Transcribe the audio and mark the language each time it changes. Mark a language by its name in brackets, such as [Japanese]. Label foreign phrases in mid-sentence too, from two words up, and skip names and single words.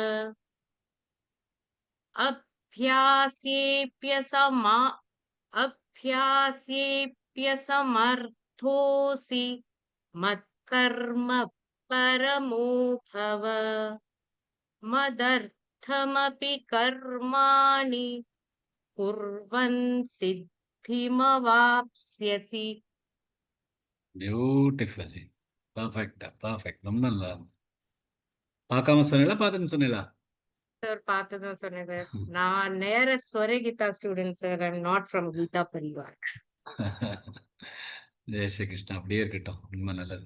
[Sanskrit] अभ्यास्येऽप्यसमर्थोऽसि मत्कर्म परमो भव मदर्थमपि कर्माणि कुर्वन् सिद्धिमवाप्स्यसि. [English] beautifully perfecta perfect. [Tamil] ரொம்ப நல்லா பார்க்காம சொன்னீங்களா பார்த்துன்னு சொன்னீங்களா? சார் பார்த்துதான் சொன்னேன் சார். நான் நேர ஸ்வர கீதா ஸ்டூடெண்ட் சார். [English] I'm not from Geeta Parivar. [Tamil] ஜெய ஸ்ரீ கிருஷ்ணா. அப்படியே இருக்கட்டும். ரொம்ப நல்லது.